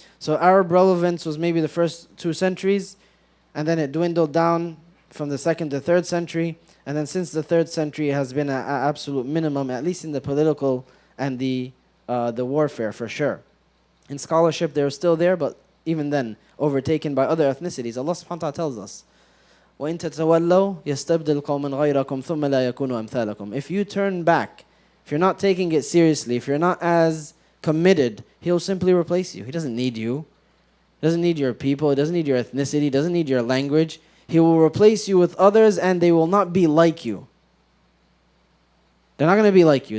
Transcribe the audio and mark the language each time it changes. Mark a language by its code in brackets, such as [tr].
[en] So Arab relevance was maybe the first 2 centuries, and then it dwindled down from the 2nd to 3rd century, and then since the 3rd century it has been an absolute minimum, at least in the political and the warfare for sure. In scholarship, they're still there, but even then, overtaken by other ethnicities. Allah subhanahu wa ta'ala tells us, [ar] وَإِن تَتَوَلَّوْا يَسْتَبْدِلْ قَوْمًا غَيْرَكُمْ ثُمَّ لَا يَكُونُوا أَمْثَالَكُمْ. [en] If you turn back, if you're not taking it seriously, if you're not as committed, He'll simply replace you. He doesn't need you. He doesn't need your people. He doesn't need your ethnicity. He doesn't need your language. He will replace you with others, and they will not be like you. They're not going to be like you.